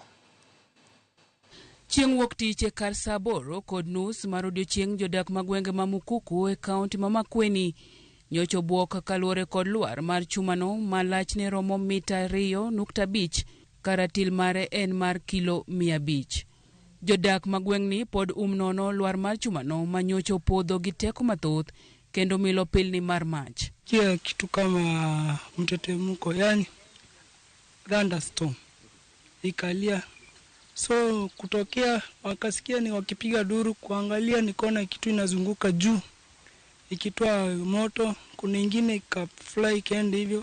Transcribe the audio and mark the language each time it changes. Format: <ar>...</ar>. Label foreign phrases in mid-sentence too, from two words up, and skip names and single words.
<luo>Chieng' wuok tich e kar saa 8 kod nus mar odiochieng' jodak magwenge ma Mukuku e kaunti ma Makueni nyocho buok kaluwore kod lwar mar chumano ma lachne romo mita 2.5 karatil mare en mar kilo 500. Jodak magweng'ni pod nono lwar mar chumano ma nyocho podho gi teko mathoth kendo milo pilni mar mach.</luo> <sw>Kitu kama mtetemko, yani thunderstorm ikalia, so kutokea wakasikia ni wakipiga duru kuangalia, nikaona kitu inazunguka juu ikitoa moto, kuna ingine ikafly ikaenda hivyo.</sw>